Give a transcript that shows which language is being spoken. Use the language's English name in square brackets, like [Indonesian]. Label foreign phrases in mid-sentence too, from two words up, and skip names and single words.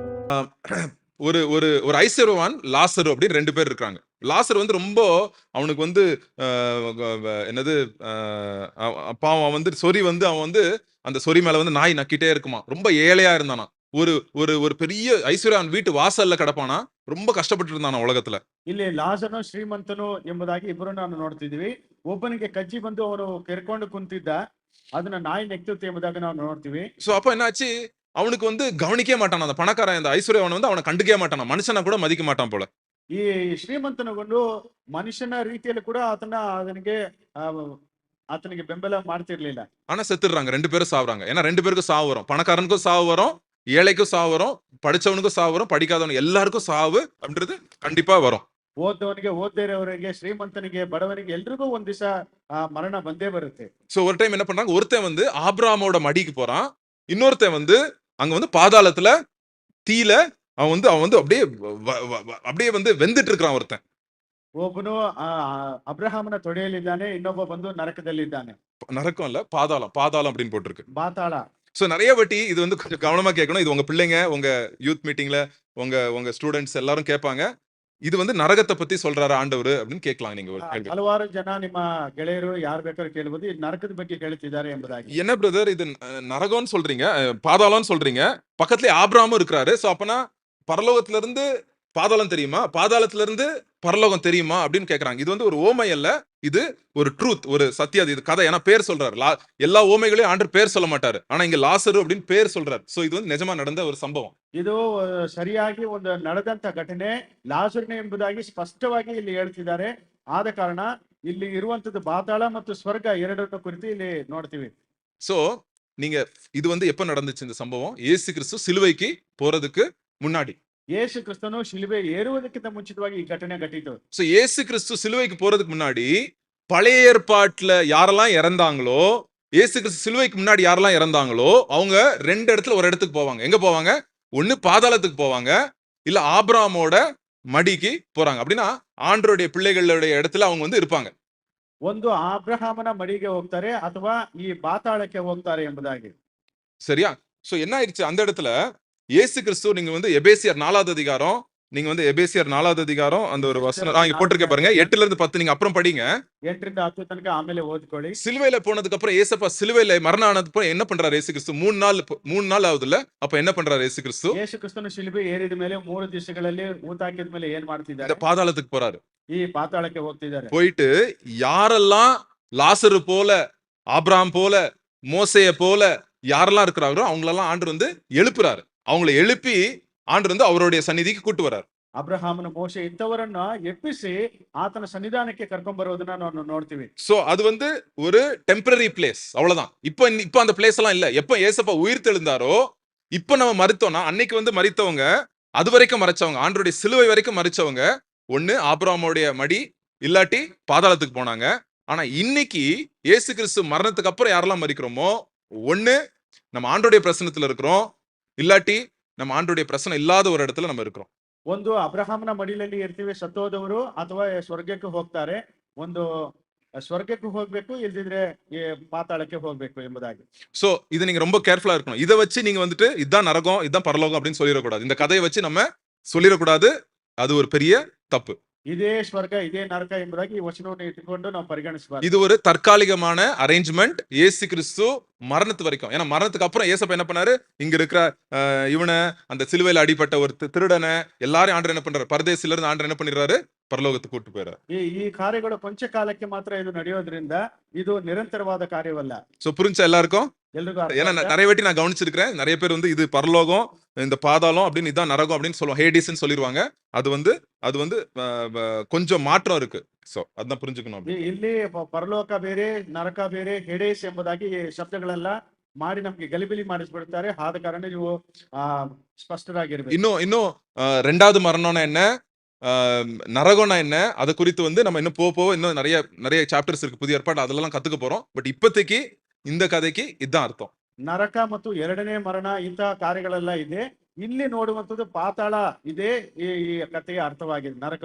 [Tamil] ஒரு ஒரு ஒரு ஐஸ்வர்யவான் லாசரு அப்படின்னு 2 பேர் இருக்காங்க. லாசர் வந்து ரொம்ப அவனுக்கு வந்து என்னது பாவம் அவன் வந்து சொறி வந்து அவன் வந்து அந்த சொறி மேல வந்து நாய் நக்கிட்டே இருக்குமா. ரொம்ப ஏழையா இருந்தானா. ஒரு ஒரு ஒரு பெரிய ஐஸ்வர்யவான் வீட்டு வாசல்ல கிடப்பானா. ரொம்ப கஷ்டப்பட்டு இருந்தானா உலகத்துல. [Kannada] ಇಲ್ಲಿ ಲಾಜರನು ಶ್ರೀಮಂತನು ಎಂಬುದಾಗಿ ಇಬ್ಬರು ನಾವು ನೋಡ್ತಿದ್ವಿ. ಒಬ್ಬನಿಗೆ ಕಜ್ಜಿ ಬಂದು ಅವನು ಕೆರ್ಕೊಂಡು ಕುಂತಿದ್ದ, ಅದನ್ನ ನಾಯಿ ನೆಕ್ತಿತ್ತು ಎಂಬುದಾಗಿ ನಾವು ನೋಡ್ತೀವಿ. [Tamil] சோ அப்ப என்னாச்சு, அவனுக்கு வந்து கவனிக்கவே மாட்டான். அந்த பணக்காரன் அந்த ஐஸ்வர்யவான் வந்து அவனை கண்டுக்கவே மாட்டான். மனுஷனை கூட மதிக்க மாட்டான் போல. [Kannada] ಈ ಶ್ರೀಮಂತನಗೊಂಡು ಮನುಷ್ಯನ ರೀತಿಯಲ್ಲಿ ಕೂಡ ಆತನಿಗೆ ಬೆಂಬಲ ಮಾಡ್ತಿರ್ಲಿಲ್ಲ. [Tamil] ஆனா செத்துடுறாங்க. 2 பேரும் சாவுறாங்க. ஏன்னா 2 பேருக்கும் சாவு வரும். பணக்காரனுக்கும் சாவு வரும், ஏழைக்கும் சாவு வரும், படிச்சவனுக்கும் சாவு வரும், படிக்காதவனுக்கு எல்லாருக்கும் சாவு அப்படின்றது கண்டிப்பா வரும். [Kannada] ಓದ್ದವನಿಗೆ ಓದ್ದೇ ಇರೋವರಿಗೆ, ಶ್ರೀಮಂತನಿಗೆ ಬಡವನಿಗೆ ಎಲ್ರಿಗೂ ಒಂದ್ ದಿವಸ ಮರಣ ಬಂದೇ ಬರುತ್ತೆ. [Tamil] சோ ஒரு டைம் என்ன பண்றாங்க, ஒருத்தன் வந்து ஆபிரகாமோட மடிக்கு போறான், இன்னொருத்தன் வந்து அங்க வந்து பாதாளத்துல தீல அவன் வந்து அப்படியே வந்து வெந்துட்டு இருக்கிறான் ஒருத்தன். [Kannada] ಒಬ್ಬನು ಅಬ್ರಹಾಮನ ತೊಡೆಯಲ್ಲಿದ್ದಾನೆ, ಇನ್ನೊಬ್ಬ ಬಂದು ನರಕದಲ್ಲಿದ್ದಾನೆ. [Tamil] நரக்கம் இல்ல, பாதாளம். பாதாளம் அப்படின்னு போட்டிருக்கு. பாதாள. சோ நிறைய வாட்டி இது வந்து கொஞ்சம் கவனமா கேட்கணும். இது உங்க பிள்ளைங்க, உங்க [English] youth meetingல [Tamil] உங்க ஸ்டூடெண்ட்ஸ் எல்லாரும் கேட்பாங்க. இது வந்து நரகத்தை பத்தி சொல்றாரு ஆண்டவர் அப்படின்னு கேட்கலாம் நீங்க ஒரு கேள்வி. [Kannada] ಹಲವಾರು ಜನ ನಿಮ್ಮ ಗೆಳೆಯರು ಯಾರು ಬೇಕಾದ್ರೂ ಕೇಳಬಹುದು, ಇದು ನರಕದ ಬಗ್ಗೆ ಕೇಳ್ತಿದ್ದಾರೆ ಎಂಬುದಾಗಿ. [Tamil] என்ன பிரதர் இது நரகம்னு சொல்றீங்க, பாதாளம்னு சொல்றீங்க, பக்கத்துலயே ஆபிரகாமும் இருக்கிறாரு. சோ அப்பனா பரலோகத்துல இருந்து பாதாளம் தெரியுமா, பாதாளத்துல இருந்து பரலோகம் தெரியுமா அப்படின்னு கேக்குறாங்க. இது வந்து ஒரு ஓமை அல்ல, இது ஒரு ட்ரூத், ஒரு சத்தியம். இது கதை. ஏன்னா பேர் சொல்றாரு. எல்லா ஓமைகளையும் ஆண்டவர் பேர் சொல்ல மாட்டாரு. ஆனா இங்க லாசரு அப்படின்னு பேர் சொல்றாரு. சோ இது வந்து நிஜமா நடந்த ஒரு சம்பவம். [Kannada] ಇದು ಸರಿಯಾಗಿ ಒಂದು ನಡೆದಂತ ಘಟನೆ. ಲಾಜರನೇ ಎಂಬುದಾಗಿ ಸ್ಪಷ್ಟವಾಗಿ ಇಲ್ಲಿ ಹೇಳ್ತಿದ್ದಾರೆ. ಆದ ಕಾರಣ ಇಲ್ಲಿ ಇರುವಂತದ್ದು ಪಾತಾಳ ಮತ್ತು ಸ್ವರ್ಗ ಎರಡನ್ನು ಕುರಿತು ಇಲ್ಲಿ ನೋಡ್ತೀವಿ. [Tamil] சோ நீங்க இது வந்து எப்ப நடந்துச்சு இந்த சம்பவம்? இயேசு கிறிஸ்து சிலுவைக்கு போறதுக்கு முன்னாடி. [Kannada] ಯೇಸು ಕ್ರಿಸ್ತನು ಶಿಲುಬೆ ಏರುವುದಕ್ಕಿಂತ ಮುಂಚಿತವಾಗಿ ಈ ಘಟನೆ ಘಟಿತು. [Tamil] சோ இயேசு கிறிஸ்து சிலுவைக்கு போறதுக்கு முன்னாடி பழைய ஏற்பாட்டுல யாரெல்லாம் இறந்தாங்களோ, இயேசு கிறிஸ்து சிலுவைக்கு முன்னாடி யாரெல்லாம் இறந்தாங்களோ அவங்க 2 இடத்துல ஒரு இடத்துக்கு போவாங்க. எங்க போவாங்க? ஒண்ணு பாதாளத்துக்கு போவாங்க, இல்ல ஆபிரகாமோட மடிக்கு போறாங்க. அப்படின்னா ஆண்டவருடைய பிள்ளைகளுடைய இடத்துல அவங்க வந்து இருப்பாங்க. [Kannada] ಒಂದು ಅಬ್ರಹಾಮನ ಮಡಿಗೆ ಹೋಗ್ತಾರೆ ಅಥವಾ ಈ ಪಾತಾಳಕ್ಕೆ ಹೋಗ್ತಾರೆ ಎಂಬುದಾಗಿ. [Tamil] சரியா? சோ என்ன ஆயிடுச்சு அந்த இடத்துல, இயேசு கிறிஸ்து நீங்க வந்து எபேசியர் 4வது அதிகாரம், நீங்க வந்து எபேசியர் 4வது அதிகாரம் அந்த ஒரு வசனம் இங்க போட்டிருக்க பாருங்க. 8ல இருந்து 10 நீங்க அப்புறம் படிங்க. [Kannada] 8ರಿಂದ 10 ತನಕ ಆಮೇಲೆ ಓದಿಕೊಳ್ಳಿ. [Tamil] சிலுவையில போனதுக்கு அப்புறம் ஏசப்பா சிலுவையில மரணம் ஆனதுக்கு அப்புறம் என்ன பண்றாரு இயேசு கிறிஸ்து? 3 நாள் ஆகுதுல்ல, அப்ப என்ன பண்றாரு இயேசு கிறிஸ்து? [Kannada] ಯೇಸು ಕ್ರಿಸ್ತನು ಶಿಲುಬೆ ಏರಿದ ಮೇಲೆ 3 ದಿವಸಗಳಲ್ಲಿ ಊತಾಕಿದ ಮೇಲೆ ಏನ್ ಮಾಡ್ತಿದ್ದಾರೆ? [Tamil] இந்த பாதாளத்துக்கு போறாரு. [Kannada] ಈ ಪಾತಾಳಕ್ಕೆ ಹೋಗ್ತಿದ್ದಾರೆ. [Tamil] போயிட்டு யாரெல்லாம் லாசரு போல, ஆபிரகாம் போல, மோசேய போல யாரெல்லாம் இருக்கிறாரோ அவங்களெல்லாம் ஆண்டவர் வந்து எழுப்புறாரு. அவங்களை எழுப்பி ஆண்டவர் வந்து அவருடைய சந்நிதிக்கு கூட்டு வராரு. [Kannada] ಅಬ್ರಹಾಮನ ಮೋಶೆ ಇಂಥವರನ್ನ ಎಪ್ಪಿಸಿ ಆತನ ಸನ್ನಿಧಾನಕ್ಕೆ ಕರ್ಕೊಂಡ್ ಬರೋದನ್ನ ನಾವು ನೋಡ್ತೀವಿ. [Tamil] சோ அது வந்து ஒரு [English] temporary place, [Tamil] அவ்வளவுதான். இப்ப அந்த பிளேஸ் எல்லாம் இல்ல. எப்ப ஏசப்பா உயிர் தெழுந்தாரோ, இப்ப நம்ம மரித்தோம்னா, அன்னைக்கு வந்து மரித்தவங்க, அது வரைக்கும் மறைச்சவங்க, ஆண்டவருடைய சிலுவை வரைக்கும் மரிச்சவங்க, ஒண்ணு ஆபிரகாமுடைய மடி, இல்லாட்டி பாதாளத்துக்கு போனாங்க. ஆனா இன்னைக்கு இயேசு கிறிஸ்து மரணத்துக்கு அப்புறம் யாரெல்லாம் மரிக்கிறோமோ, ஒண்ணு நம்ம ஆண்டவருடைய பிரசன்னத்துல இருக்கிறோம், இல்லாட்டி நம்ம ஆண்டவருடைய பிரசனம் இல்லாத ஒரு இடத்துல நம்ம இருக்கிறோம். [Kannada] ಒಂದು ಅಬ್ರಹಾಮನ ಮಡಿಲಲ್ಲಿ ಇರ್ತೀವಿ ಸತ್ತೋದವರು, ಅಥವಾ ಸ್ವರ್ಗಕ್ಕೆ ಹೋಗ್ತಾರೆ. ಒಂದು ಸ್ವರ್ಗಕ್ಕೆ ಹೋಗ್ಬೇಕು, ಇಲ್ದಿದ್ರೆ ಪಾತಾಳಕ್ಕೆ ಹೋಗ್ಬೇಕು ಎಂಬುದಾಗಿ. [Tamil] சோ இது நீங்க ரொம்ப கேர்ஃபுல்லா இருக்கணும். இதை வச்சு நீங்க வந்துட்டு இதான் நரகம், இதான் பரலோகம் அப்படின்னு சொல்லிடக்கூடாது. இந்த கதையை வச்சு நம்ம சொல்லிடக்கூடாது. அது ஒரு பெரிய தப்பு. [Kannada] ಇದೇ ಸ್ವರ್ಗ ಇದೇ ನರಕ ಎಂಬುದಾಗಿ ಈ ವಚನವನ್ನು ಇಟ್ಟುಕೊಂಡು ನಾವು ಪರಿಗಣಿಸಬಾರದು. [Tamil] இது ஒரு தற்காலிகமான அரேஞ்ச்மெண்ட் இயேசு கிறிஸ்து மரணத்து வரைக்கும். ஏன்னா மரணத்துக்கு அப்புறம் ஏசப்பா என்ன பண்ணாரு, இங்க இருக்கிற இவனை, அந்த சிலுவையில அடிப்பட்ட ஒரு திருடனை எல்லாரும் ஆண்டவர் என்ன பண்றாரு, பரதேசில இருந்து ஆண்டவர் என்ன பண்ணிடுறாரு, பரலோகத்துக்கு கூட்டு போயிறாரு. [Kannada] ಈ ಕಾರ್ಯಗಳು ಕೊಂಚ ಕಾಲಕ್ಕೆ ಮಾತ್ರ ಇದು ನಡೆಯೋದ್ರಿಂದ ಇದು ನಿರಂತರವಾದ ಕಾರ್ಯವಲ್ಲ. [Tamil] சோ புரிஞ்சா எல்லாருக்கும்? [Kannada] ಎಲ್ರಿಗೂ [Tamil] ஏன்னா நிறைய வாட்டி நான் கவனிச்சிருக்கிறேன், நிறைய பேர் வந்து இது பரலோகம், இந்த பாதாளம் அப்படின்னு, இதான் நரகம் அப்படின்னு சொல்லுவாங்க, ஹேடிஸ்ன்னு சொல்லிடுவாங்க. அது வந்து கொஞ்சம் மாற்றம் இருக்கு. சோ அதான் புரிஞ்சுக்கணும். [Kannada] ಇಲ್ಲಿ ಪರಲೋಕ ಬೇರೆ, ನರಕ ಬೇರೆ, ಹೆಡೇಸ್ ಎಂಬುದಾಗಿ ಶಬ್ದಗಳೆಲ್ಲ ಮಾಡಿ ನಮ್ಗೆ ಗಲಿಬಿಲಿ ಮಾಡಿಸ್ಬಿಡ್ತಾರೆ. ಆದ ಕಾರಣ ನೀವು ಸ್ಪಷ್ಟರಾಗಿರ್ಬೇಕು. [Tamil] இன்னும் 2வது மரணம்னா என்ன, நரகம்னா என்ன, அது குறித்து வந்து நம்ம இன்னும் போக இன்னும் நிறைய சாப்டர்ஸ் இருக்கு புதிய ஏற்பாடு, அதெல்லாம் கத்துக்க போறோம். பட் இப்போதைக்கு இந்த கதைக்கு இதுதான் அர்த்தம். [Kannada] ನರಕ ಮತ್ತು ಎರಡನೇ ಮರಣ ಇಂತಹ ಕಾರ್ಯಗಳೆಲ್ಲ ಇದೆ. ಇಲ್ಲಿ ನೋಡುವಂತದ್ದು ಪಾತಾಳ ಇದೆ. ಈ ಕಥೆಯ ಅರ್ಥವಾಗಿದೆ, ನರಕ.